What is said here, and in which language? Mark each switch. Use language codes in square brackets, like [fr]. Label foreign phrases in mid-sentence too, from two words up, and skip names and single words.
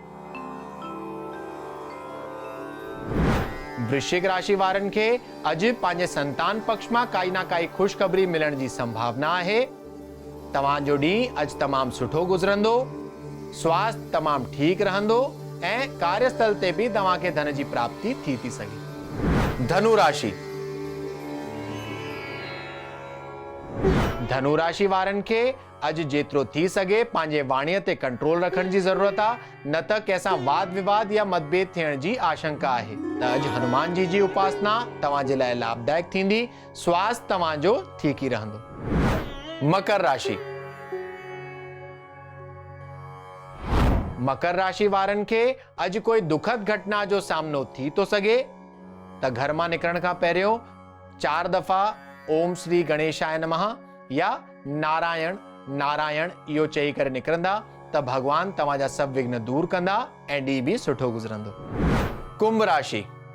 [sd] वृश्चिक राशि वारनि खे अॼु पंहिंजे संतान पक्ष मां काई ना काई ख़ुशख़बरी मिलण जी संभावना आहे। तव्हांजो ॾींहुं अॼु तमामु सुठो गुज़रंदो। स्वास्थ्य तमामु ठीकु रहंदो ऐं कार्यस्थल ते भी तव्हांखे धन जी प्राप्ति थी सघे। धनु राशि। धनु राशि वारनि खे अॼु जेतिरो थी सघे पंहिंजे वाणीअ ते कंट्रोल रखण जी ज़रूरत आहे, न त कंहिंसां वाद विवाद या मतभेद थियण जी आशंका आहे। त अॼु हनुमान जी उपासना तव्हां जे लाइ लाभदायक थींदी। स्वास्थ्य तव्हांजो ठीक ई रहंदो। मकर राशि। मकर राशि वारनि खे अॼु कोई दुखद घटना जो सामनो थी थो सघे। त घर मां निकरण खां पहिरियों 4 दफ़ा [sa] ओम श्री गणेशाय नमः [sd] या नारायण नारायण इहो चई करे निकिरंदा त भगवान तव्हांजा सभु विघ्न दूर कंदा ऐं ॾींहुं भी सुठो गुज़रंदो। कुंभ राशि।